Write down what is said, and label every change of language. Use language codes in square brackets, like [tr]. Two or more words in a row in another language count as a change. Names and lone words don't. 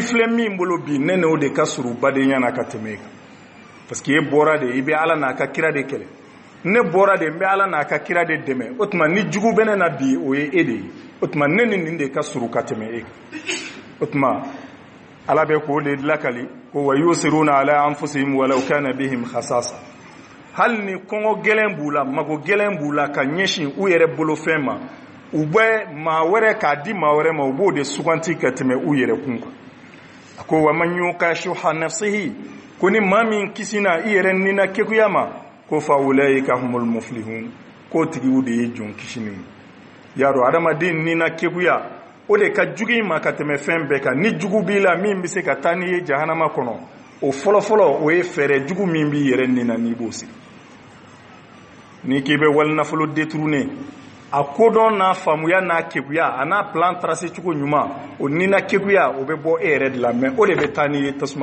[bm] filɛ min bolo bi ne n'o de ka surun badenya na ka tɛmɛ kan [fr] parce que [bm] e bɔra de i bɛ ala n'a ka kira de kɛlɛ ne bɔra de n bɛ ala n'a ka kira de dɛmɛ o tuma ni jugu bɛ ne na bi o ye e de ye o tuma ne ni nin de ka surun ka tɛmɛ e kan o tuma ala bɛ k'o de lakali ko [ar] وَيُؤْثِرُونَ عَلَىٰ أَنفُسِهِمْ وَلَوْ كَانَ بِهِمْ خَصَاصَةٌ [bm] hali ni kɔngɔ gɛlɛn b'u la mago gɛlɛn b'u la ka ɲɛsin u yɛrɛ bolofɛn ma u bɛ maa wɛrɛ k'a di maa wɛrɛ ma u b'o de suganti ka tɛmɛ u yɛrɛ kun kan a ko [ar] وَمَن يُوقَ شُحَّ نَفْسِهِ [bm] ko ni maa min kisina i yɛrɛ nina kekuya ma ko [ar] فَأُولَٰئِكَ هُمُ الْمُفْلِحُونَ [bm] ko tigiw de ye jɔn kisinin y'a dɔn adamaden nina kekuya o de ka jugu i ma ka tɛmɛ fɛn bɛɛ kan ni jugu b'i la min bɛ se ka taa n'i ye jahanama kɔnɔ o fɔlɔfɔlɔ o ye fɛɛrɛ jugu min b'i yɛrɛ nina n'i b'o sigi n'i k'i bɛ wali nafolo détourné a kodɔn n'a faamuya n'a kekuya a n'a [fr] plan tracé [bm] cogo ɲuman o nina kekuya o bɛ bɔ e yɛrɛ de la mais o de bɛ taa n'i ye tasuma